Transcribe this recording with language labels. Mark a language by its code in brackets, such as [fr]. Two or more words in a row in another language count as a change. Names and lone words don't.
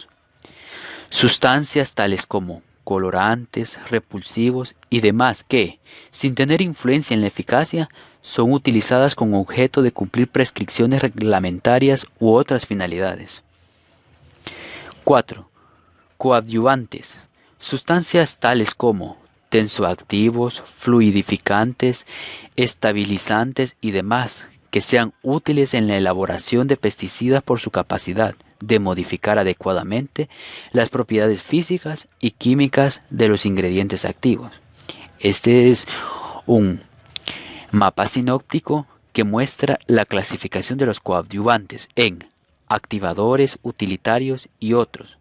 [es] Sustancias tales como colorantes, repulsivos y demás que, sin tener influencia en la eficacia, son utilizadas con objeto de cumplir prescripciones reglamentarias u otras finalidades. 4. Coadyuvantes. Sustancias tales como tensoactivos, fluidificantes, estabilizantes y demás que sean útiles en la elaboración de pesticidas por su capacidad de modificar adecuadamente las propiedades físicas y químicas de los ingredientes activos. Este es un mapa sinóptico que muestra la clasificación de los coadyuvantes en activadores, utilitarios y otros.